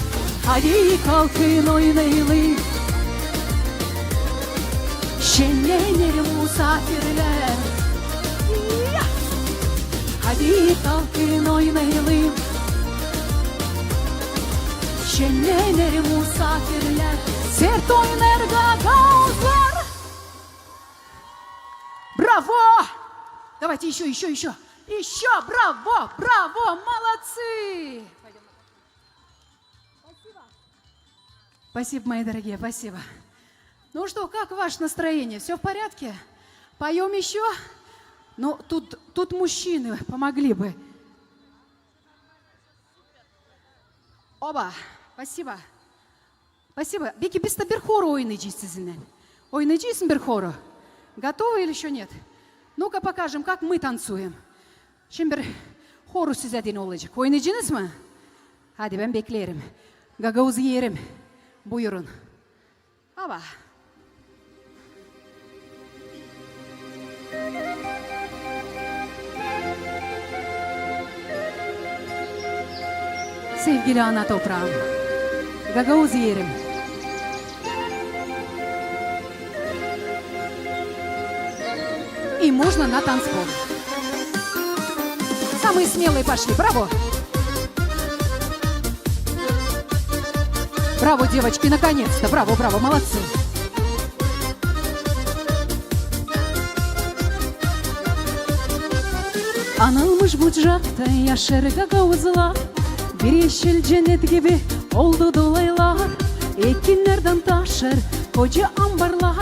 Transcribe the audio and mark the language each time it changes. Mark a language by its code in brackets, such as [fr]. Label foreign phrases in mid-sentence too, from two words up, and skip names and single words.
[gag] Hadi kalkın oynayalım. Şenlenir musafirler. Hadi kalkın oynayalım. Şenlenir musafirler, sert oynar gagavuzlar. [ru] Браво! Давайте еще. Еще, браво, молодцы! Спасибо, мои дорогие, спасибо. Ну что, как ваше настроение? Все в порядке? Поем еще? Ну, тут мужчины помогли бы. Оба, спасибо. Спасибо. [gag] Peki biz de bir horo oynayacağız sizinle. Oynayacağız mı bir horo? [ru] Готовы или еще нет? Ну-ка покажем, как мы танцуем. [gag] Şimdi bir horu size din olacak. Oynayacaksınız mı? Hadi ben beklerim. Gagavuzu yerim. Buyurun. Aba. Sevgili ana toprağım. Gagavuz yerim. [ru] И можно на танцпол. Самые смелые пошли. Браво! Браво, девочки, наконец-то. Браво, молодцы. [gag] Anılmış bucakta yaşar gagavuzlar. Bir yeşil cennet gibi oldu dolaylar. Ekinlerden taşır koca ambarlar.